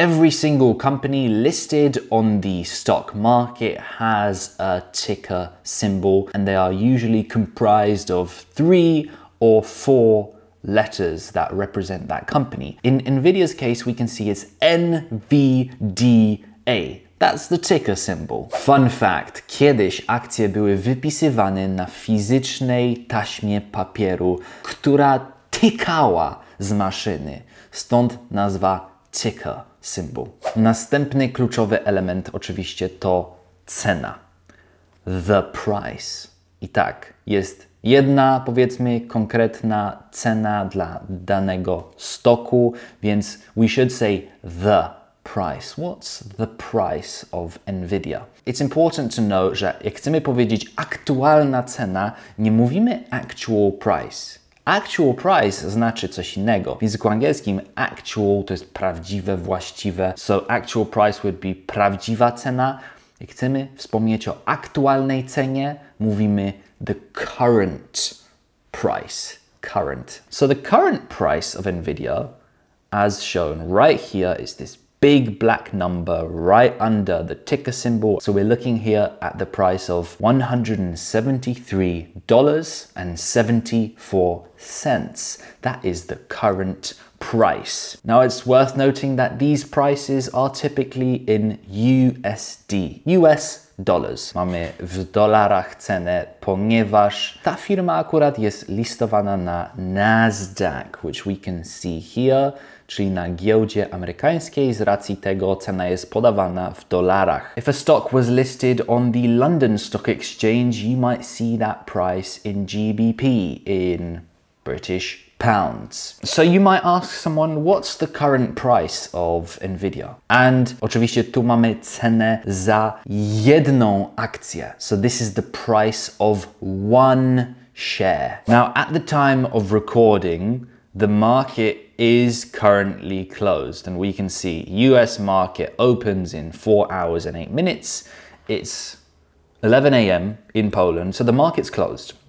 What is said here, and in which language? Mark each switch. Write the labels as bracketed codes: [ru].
[en] Every single company listed on the stock market has a ticker symbol, and they are usually comprised of 3 or 4 letters that represent that company. In Nvidia's case, we can see it's NVDA. That's the ticker symbol. Fun fact, [pl] kiedyś akcje były wypisywane na fizycznej taśmie papieru, która tykała z maszyny. Stąd nazwa [en] ticker symbol. [pl] Następny kluczowy element oczywiście to cena. [en] The price. [pl] I tak, jest jedna, powiedzmy, konkretna cena dla danego stoku, więc [en] we should say the price. What's the price of Nvidia? It's important to know, [pl] że jak chcemy powiedzieć aktualna cena, nie mówimy actual price. Actual price znaczy coś innego. W języku angielskim actual to jest prawdziwe, właściwe. [en] So actual price would be [pl] prawdziwa cena. Jak chcemy wspomnieć o aktualnej cenie, mówimy [en] the current price. Current. So the current price of Nvidia, as shown right here, is this big black number right under the ticker symbol. So we're looking here at the price of $173.74. That is the current price. Now it's worth noting that these prices are typically in USD, US dollars. [pl] Mamy w dolarach cenę, ponieważ ta firma akurat jest listowana na Nasdaq, [en] which we can see here, [pl] czyli na giełdzie amerykańskiej. Z racji tego cena jest podawana w dolarach. [en] If a stock was listed on the London Stock Exchange, you might see that price in GBP, in British pounds. So you might ask someone, what's the current price of Nvidia? [pl] And oczywiście tu mamy cenę za jedną akcję. [en] So this is the price of one share. Now at the time of recording, the market is currently closed, and we can see US market opens in 4 hours and 8 minutes. It's 11 a.m. in Poland, so the market's closed.